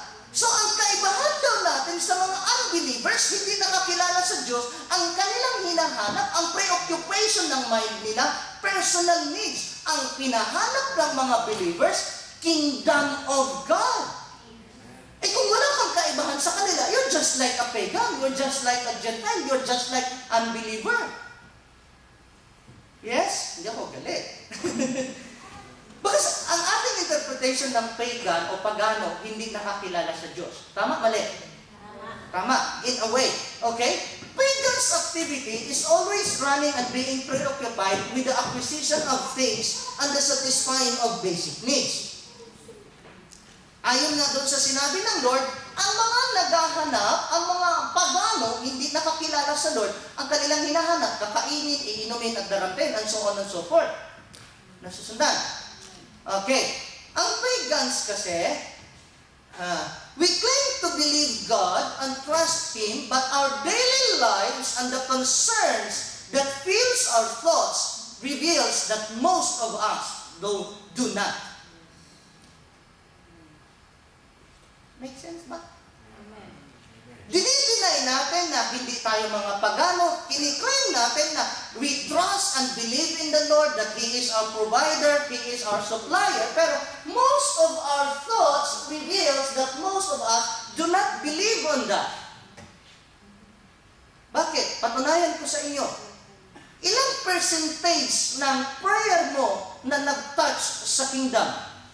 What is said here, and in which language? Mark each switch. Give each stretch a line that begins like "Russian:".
Filipino: So ang kaibahan daw natin sa mga unbelievers, hindi nakakilala sa Diyos, ang kanilang hinahanap, ang preoccupation ng mind nila, personal needs. Ang pinahanap ng mga believers, kingdom of God. Eh kung wala kang kaibahan sa kanila,
English: you're just like a pagan, you're just like a Gentile, you're just like unbeliever.
Filipino: Yes? Hindi ako galit. Because ang ating interpretation ng pagan o pagano, hindi nakakilala sa Diyos. Tama? Mali? Tama. In a way. Okay?
English: Pagan's activity is always running and being preoccupied with the acquisition of things and the satisfying of basic needs.
Filipino: Ayon nga doon sa sinabi ng Lord, ang mga naghahanap, ang mga pagano, hindi nakakilala sa Lord, ang kanilang hinahanap, kakainin, iinumin at darampen, and so on and so forth. Nasusundan. Okay. Ang pagans kasi,
English: we claim to believe God and trust Him, but our daily lives and the concerns that fills our thoughts reveals that most of us do not. Make sense ba?
Filipino: Dinideny natin na hindi tayo mga pagano. Kini-claim natin na
English: we trust and believe in the Lord, that He is our provider, He is our supplier. Pero most of our thoughts reveals that most of us do not believe on that.
Filipino: Bakit? Patunayan ko sa inyo. Ilang percentage ng prayer mo na nag-touch sa kingdom?